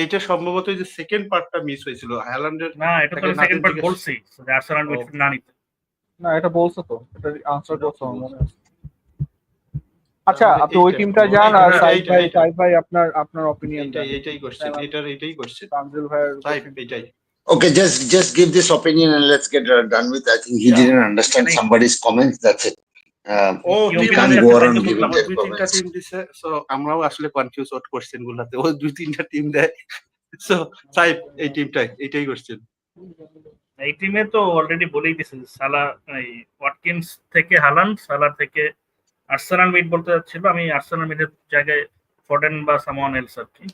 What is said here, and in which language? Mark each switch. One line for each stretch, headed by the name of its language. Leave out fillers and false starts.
Bangla: এটা সম্ভবত যে সেকেন্ড পার্টটা মিস হয়েছিল হ্যালান্ডের। না, এটা তো সেকেন্ড পার্ট বলছি যে আর্সেনাল মিডফিল্ড না নিতে। না, এটা বলছো তো, এটা আনসার করছো আমার মনে আছে। আচ্ছা, আপনি ওই টিমটা যান, আর সাইফ ভাই আপনার অপিনিয়ন দেন। এইটাই কোশ্চেন, এইটাই কোশ্চেন তানজিল ভাইয়ের সাইফ এইটাই।
English: Okay, just give this opinion and let's get done with. I think he didn't understand somebody's comments. That's it. We can't go around giving their comments.
Bangla: So আমরাও আসলে কনফিউজ হট কোশ্চেন গুলাতে, ও দুই তিনটা team দেয়। So Saif এই টিমটাই, এইটাই question. এই টিমে তো অলরেডি বলেই দিয়েছে সালা, এই ওয়াটকিনস থেকে হালান্ড, সালা থেকে আর্সেনাল মিড বলতে যাচ্ছিল। আমি আর্সেনাল মিডের জায়গায় ফর্ডেন বা সামওয়ান এলস আর কি।